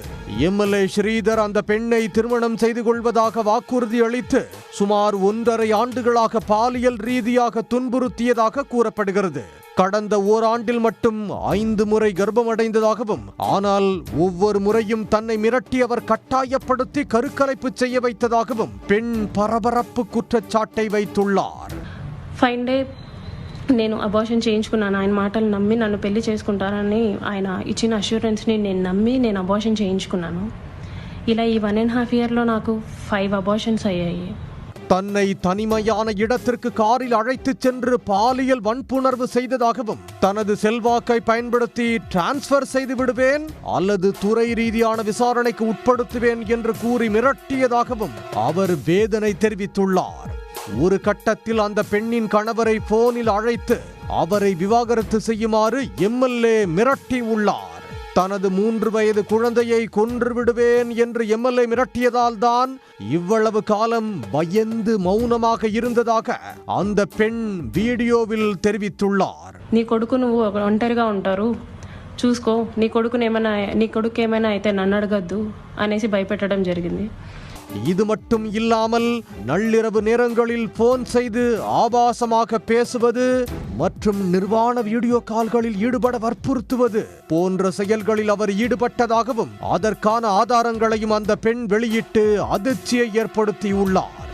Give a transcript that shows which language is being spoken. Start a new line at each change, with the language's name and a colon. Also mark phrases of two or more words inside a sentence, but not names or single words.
Tamil: எம்எல்ஏ ஸ்ரீதர் அந்த பெண்ணை திருமணம் செய்து கொள்வதாக வாக்குறுதி அளித்து சுமார் 1.5 ஆண்டுகளாக பாலியல் ரீதியாக துன்புறுத்தியதாக கூறப்படுகிறது. கடந்த ஓராண்டில் மட்டும் 5 முறை கர்ப்பமடைந்ததாகவும், ஆனால் ஒவ்வொரு முறையும் தன்னை மிரட்டி அவர் கட்டாயப்படுத்தி கருக்கலைப்பு செய்ய வைத்ததாகவும் பெண் பரபரப்பு குற்றச்சாட்டை வைத்துள்ளார்.
Telugu: ఫైన్ డే నేను అబార్షన్ చేయించుకున్నాను. ఆయన మాటలు నమ్మి నన్ను పెళ్లి చేసుకుంటారని ఆయన ఇచ్చిన అష్యూరెన్స్ని నేను నమ్మి నేను అబార్షన్ చేయించుకున్నాను. ఇలా ఈ 1.5 ఇయర్లో నాకు 5 అబార్షన్స్ అయ్యాయి.
Tamil: தன்னை தனிமையான இடத்திற்கு காரில் அழைத்துச் சென்று பாலியல் வன்புணர்வு செய்ததாகவும், தனது செல்வாக்கை பயன்படுத்தி டிரான்ஸ்பர் செய்து விடுவேன் அல்லது துறை ரீதியான விசாரணைக்கு உட்படுத்துவேன் என்று கூறி மிரட்டியதாகவும் அவர் வேதனை தெரிவித்துள்ளார். ஒரு கட்டத்தில் அந்த பெண்ணின் கணவரை போனில் அழைத்து அவரை விவாகரத்து செய்யுமாறு எம்எல்ஏ மிரட்டி உள்ளார். தனது 3 வயது குழந்தையை கொன்று விடுவேன் என்று எம்எல்ஏ மிரட்டியதால் தான் இவ்வளவு காலம் பயந்து மௌனமாக இருந்ததாக அந்த பெண் வீடியோவில் தெரிவித்துள்ளார்.
Telugu: నీ కొడుకు నువ్వు ఒంటరిగా ఉంటారు, చూసుకో, నీ కొడుకు ఏమైనా అయితే నన్ను అడగద్దు అనేసి భయపెట్టడం జరిగింది.
Tamil: இது மட்டும் இல்லாமல் நள்ளிரவு நேரங்களில் போன் செய்து ஆபாசமாக பேசுவது மற்றும் நிர்வாண வீடியோ கால்களில் ஈடுபட வற்புறுத்துவது போன்ற செயல்களில் அவர் ஈடுபட்டதாகவும் அதற்கான ஆதாரங்களையும் அந்த பெண் வெளியிட்டு அதிர்ச்சியை ஏற்படுத்தியுள்ளார்.